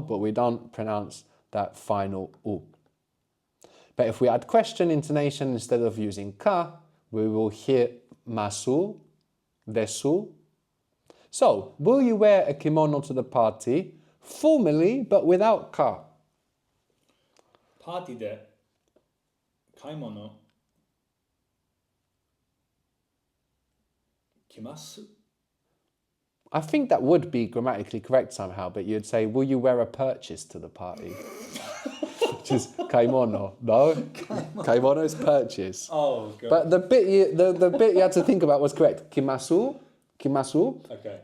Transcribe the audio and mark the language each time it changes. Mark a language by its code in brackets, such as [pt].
[en] But we don't pronounce that final u. But if we add question intonation instead of using ka, we will hear masu, desu. So, will you wear a kimono to the party? Formally, but without ka. [ja] パーティーで買い物来ます [en] I think that would be grammatically correct somehow, but you'd say, will you wear a purchase to the party? Which is kaimono, no? Kaimono is purchase. Oh, God. But the bit you had to think about was correct. [ja] Kimasu. [en] Okay.